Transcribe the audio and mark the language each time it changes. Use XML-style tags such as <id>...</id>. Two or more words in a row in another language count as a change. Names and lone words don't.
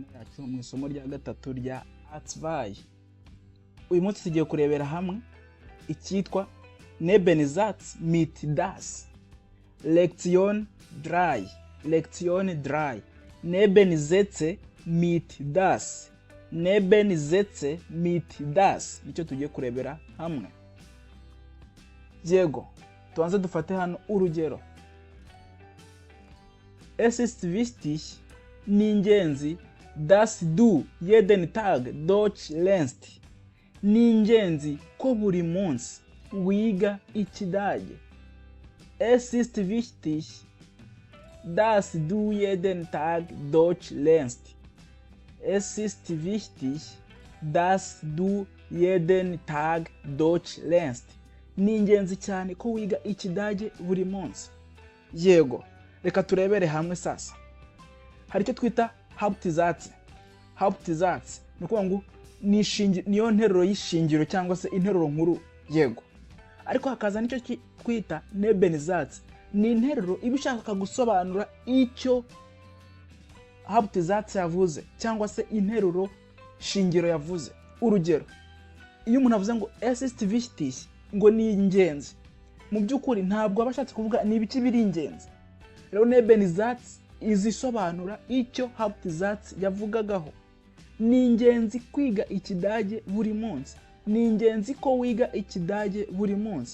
<rw>mu isomo rya gatatu rya Atzvai. Uyu munsi tugiye kurebera hamwe icyitwa</rw> <de>Nebensätze mit das. Lektion 3. Lektion 3. Nebensätze mit das. Nebensätze mit das.</de> <rw>Icyo tugiye kurebera hamwe. Yego, tuanze dufate hano urugero.</rw> <de>Es ist wichtig,</de> <rw>ni ingenzi,</rw> <de>dass du jeden Tag Deutsch lernst.</de> <rw>Ni ingenzi ko buri munsi wiga Ikidage.</rw> <de>Es ist wichtig, dass du jeden Tag Deutsch lernst. Es ist wichtig, dass du jeden Tag Deutsch lernst.</de> <rw>Ni ingenzi cyane ko wiga Ikidage buri munsi. Yego, reka turebere hamwe sasa. Hari icyo twita Hauptsatz. Hauptsatz ni ukuvuga ngo niyo nteruro y'ishingiro cyangwa se interuro nkuru. Yego, ariko hakaza nicyo twita Nebensätze. Ni interuro iba ishaka gusobanura icyo Hauptsatz yavuze cyangwa se interuro shingiro yavuze. Urugero, iyo umuntu avuze ngo</rw> <de>es ist wichtig,</de> <rw>ngo ni ingenzi, mu by'ukuri ntabwo abashatse kuvuga ni ibiki biri ingenzi. Rero Nebensätze izisobanura icyo Hauptsatz yavugagaho. Ni ingenzi kwiga Ikidage buri munsi. Ni ingenzi ko wiga Ikidage buri munsi.</rw>